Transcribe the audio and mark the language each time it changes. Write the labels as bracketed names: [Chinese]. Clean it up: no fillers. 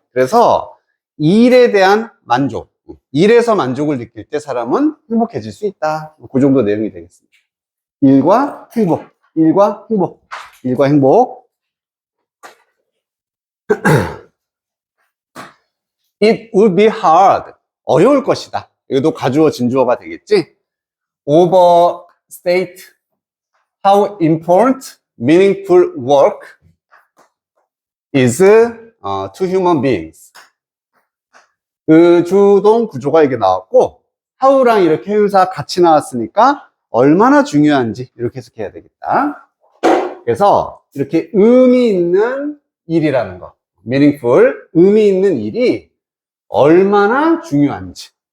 [Korean] 그래서 일에 대한 만족, 일에서 만족을 느낄 때 사람은 행복해질 수 있다. 그 정도 내용이 되겠습니다. 일과 행복, 일과 행복, 일과 행복. [English] It would be hard. [Korean] 어려울 것이다. 이것도 가주어 진주어가 되겠지? [English] Overstate how important meaningful work is to human beings. [Korean] 그 주동 구조가 이게 나왔고, how랑 이렇게 형용사 같이 나왔으니까 얼마나 중요한지 이렇게 해석해야 되겠다. 그래서 이렇게 의미 있는 일이라는 거, meaningful, 의미 있는 일이 얼마나 중요한지.